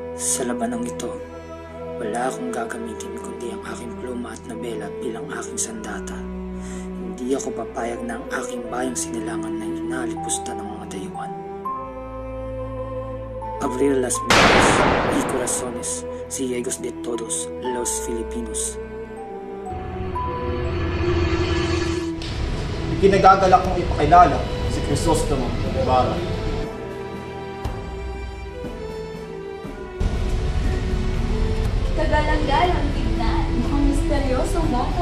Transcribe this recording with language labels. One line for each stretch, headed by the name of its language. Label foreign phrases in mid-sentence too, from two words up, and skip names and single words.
Filipino: Sa labanang ito, wala akong gagamitin kundi ang aking pluma at nabela bilang aking sandata. Hindi ako papayag na ang aking bayang sinilangan na inalipusta ng mga dayuhan.
Spanish: Abrir las mentes y corazones, ciegos de todos los Filipinos.
Filipino: Ikinagagalak kong ipakilala si Crisostomo Ibarra. Kagalang-galang tignan, mukhang misteryosong bata.